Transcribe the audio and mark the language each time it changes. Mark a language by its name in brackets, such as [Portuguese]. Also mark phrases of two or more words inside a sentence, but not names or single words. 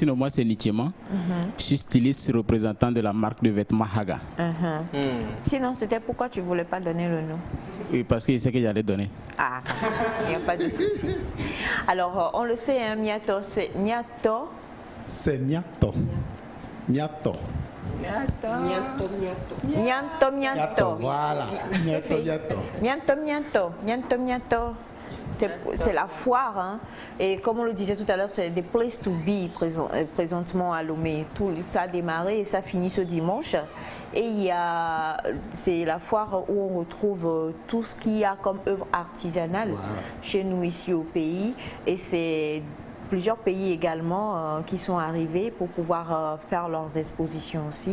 [French] Sinon, moi, c'est Nichema. Je suis styliste représentant de la marque de vêtements Haga. Sinon, c'était pourquoi tu ne voulais pas donner le nom? Oui, parce que je sais que j'allais donner. Ah, il n'y a pas de souci. Alors, on le sait, hein, Miato, c'est Miato. C'est Miato. Miato. Mianto, mianto. Voilà. Miato, miato. Mianto, mianto. Mianto, mianto. C'est la foire, hein. Et comme on le disait tout à l'heure, c'est des [English] places to be [French] présentement à Lomé. Ça a démarré et ça finit ce dimanche. Et c'est la foire où on retrouve tout ce qu'il y a comme œuvre artisanale chez nous ici au pays. Et c'est plusieurs pays également qui sont arrivés pour pouvoir faire leurs expositions aussi.